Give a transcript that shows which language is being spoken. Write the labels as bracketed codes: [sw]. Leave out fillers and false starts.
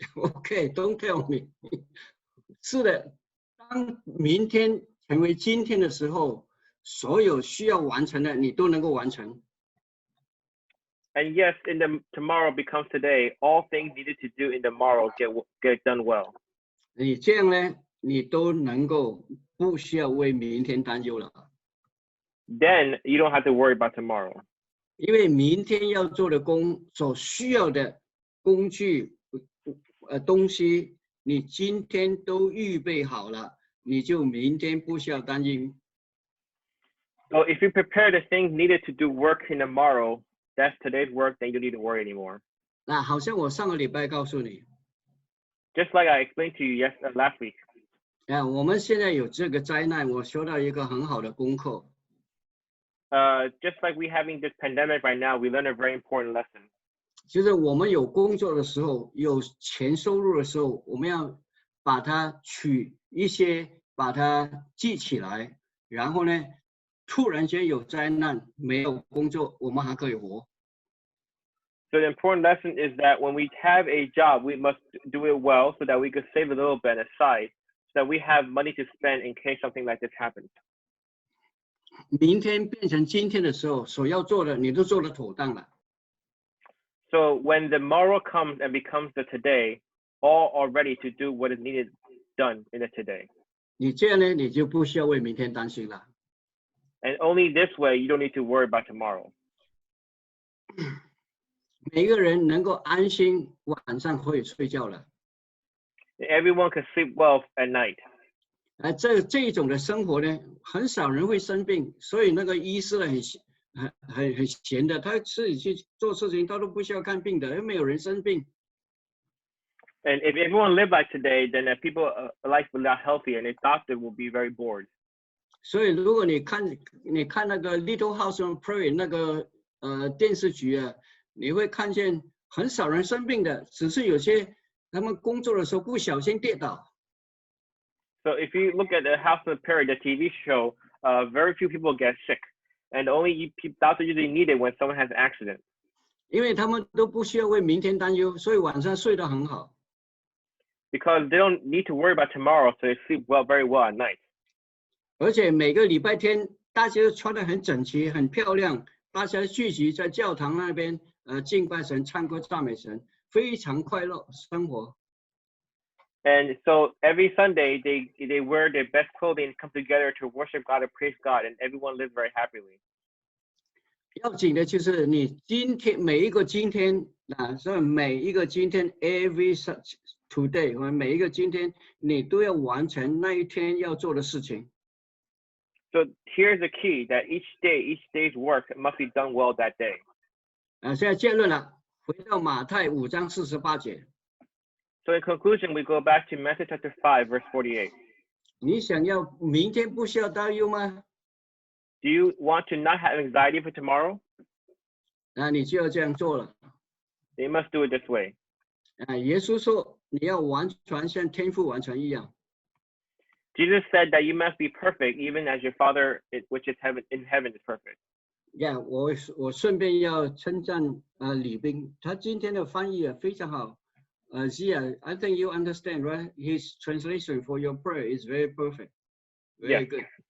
[en] Okay, don't tell me. [zh] 是的，当明天成为今天的时候，所有需要完成的你都能够完成。 [en] And yes, tomorrow becomes today. All things needed to do in tomorrow get done well. [zh] 你这样呢，你都能够不需要为明天担忧了。 [en] Then you don't have to worry about tomorrow. [zh] 因为明天要做的所需要的工具、东西，你今天都预备好了，你就明天不需要担心。 [en] So if you prepare the things needed to do work in tomorrow, that's today's work, then you don't need to worry anymore. [zh] 那好像我上个礼拜告诉你。 [en] Just like I explained to you last week. [zh] 我们现在有这个灾难，我学到一个很好的功课。 [en] Just like we having this pandemic right now, we learned a very important lesson. [zh] 就是我们有工作的时候，有钱收入的时候，我们要把它取一些，把它记起来，然后呢，突然间有灾难，没有工作，我们还可以活。 [en] So the important lesson is that when we have a job, we must do it well so that we could save a little bit aside, so that we have money to spend in case something like this happens. [zh] 明天变成今天的时候，所要做的你都做得妥当了。 [en] So when the tomorrow comes and becomes the today, all are ready to do what is needed done in the today. [zh] 你这样呢，你就不需要为明天担心了。 [en] And only this way, you don't need to worry about tomorrow. [zh] 每个人能够安心晚上可以睡觉了。 [en] Everyone can sleep well at night. [zh] 这一种的生活呢，很少人会生病，所以那个医师很闲的，他自己去做事情，他都不需要看病的，又没有人生病。 [en] And if everyone lived like today, then people life will not healthy, and a doctor will be very bored. [zh] 所以如果你看那个 Little House on Prairie 那个电视剧啊，你会看见很少人生病的，只是有些他们工作的时候不小心跌倒。 [en] So if you look at the House on Prairie, the TV show, very few people get sick, and only doctors usually need it when someone has an accident. [zh] 因为他们都不需要为明天担忧，所以晚上睡得很好。 [en] Because they don't need to worry about tomorrow, so they sleep very well at night. [zh] 而且每个礼拜天，大家都穿得很整齐、很漂亮，大家聚集在教堂那边，敬拜神、唱歌、赞美神，非常快乐生活。 [en] And so every Sunday they wear their best clothing, come together to worship God and praise God, and everyone lives very happily. [zh] 要紧的就是你今天每一个今天啊，所以每一个今天 [en] every such today， [zh] 每一个今天你都要完成那一天要做的事情。 [en] So here's the key: that each day's work must be done well that day. [zh] 现在结论了，回到马太5章48节。 [en] So in conclusion, we go back to Matthew chapter 5, verse 48. [zh] 你想要明天不需要担忧吗？ [en] Do you want to not have anxiety for tomorrow? [zh] 那你就要这样做了。 [en] You must do it this way. [zh] 耶稣说你要完全像天父完全一样。 [en] Jesus said that you must be perfect, even as your Father, which is in heaven, is perfect. [zh] Yeah， 我顺便要称赞李斌，他今天的翻译也非常好。 [en] Zia, I think you understand, right? His translation for your prayer is very perfect, very good.